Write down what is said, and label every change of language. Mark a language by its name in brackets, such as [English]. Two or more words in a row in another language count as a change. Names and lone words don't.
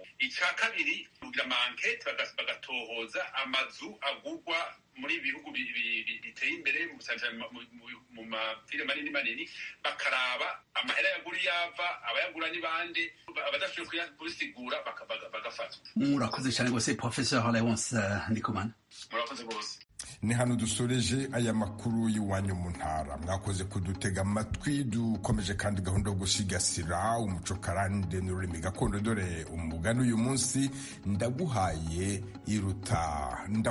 [Rundi] Ica kabiri, kugira amankete bagatohoza amazu agurwa muri bihugu biteye imbere, mu mavire manini, bakaraba amahera yagura yava, abayagura ni bande, abadashoboye kubisigura bagafatwa. Murakoze cyane rwose Professeur Leonce Ndikumana. Murakoze rwose. ni hano dusoreje aya makuru y'iwanyu mu ntara. Mwakoze kudutega amatwi, dukomeje kandi gahunda yo gusigasira umuco karande n'ururimi gakondo. Dore umugani uyu munsi, ndaguhaye iruta ndakuzirikana.